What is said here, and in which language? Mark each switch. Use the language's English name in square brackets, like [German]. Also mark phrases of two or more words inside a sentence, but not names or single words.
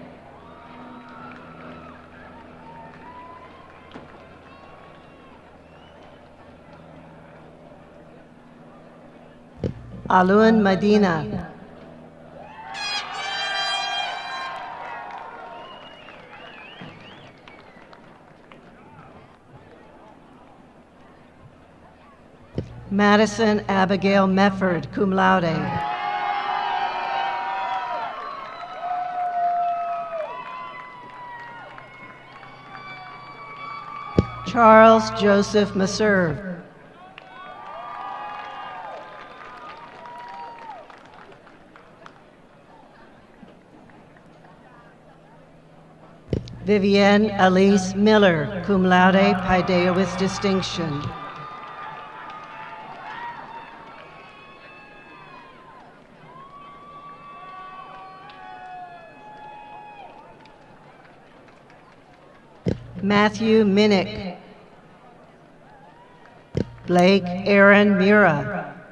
[English] Alun Medina. Madison Abigail Mefford, [Latin] cum laude. [English] Charles Joseph Maserve. Vivienne Elise Miller, [Latin] cum laude, [English] Paideia with distinction. Matthew Minnick. Blake Aaron Mira.